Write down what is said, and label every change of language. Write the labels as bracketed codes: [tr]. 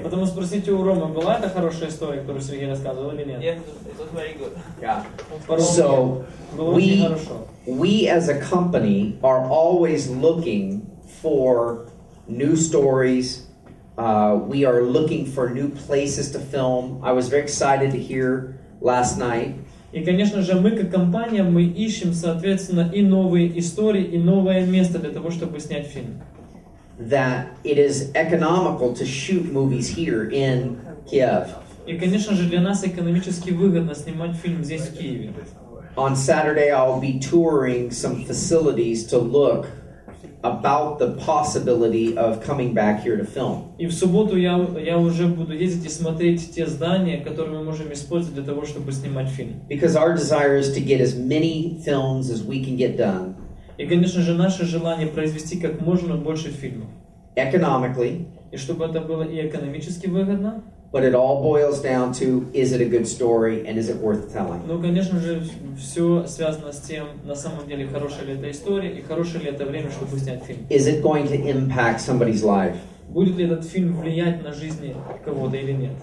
[ru] Потому спросите у Ромы, была это хорошая история, которую Сергей рассказывал или нет? [en] Yes, it was very good. Yeah. So we as a company are always looking for new stories. We are looking for new places to film. I was very excited to hear last night. [ru] И, конечно же, мы как компания, мы ищем, соответственно, и новые истории, и новое место для того, чтобы снять фильм. [en] That it is economical to shoot movies here in Kiev. [ru] И, конечно же, для нас экономически выгодно снимать фильм здесь, в Киеве. [en] On Saturday, I'll be touring some facilities to look about the possibility of coming back here to film. [ru] И в субботу я уже буду ездить и смотреть те здания, которые мы можем использовать для того, чтобы снимать фильм. [en] Because our desire is to get as many films as we can get done. [ru] И, конечно же, наше желание произвести как можно больше фильмов. [en] Economically. [ru] И чтобы это было и экономически выгодно. [en] But it all boils down to, is it a good story and is it worth telling? [ru] Ну, конечно же, все связано с тем, на самом деле, хорошая ли эта история и хорошее ли это время, чтобы снять фильм. [en] Is it going to impact somebody's life? [ru] Будет ли этот фильм влиять на жизнь кого-то или нет?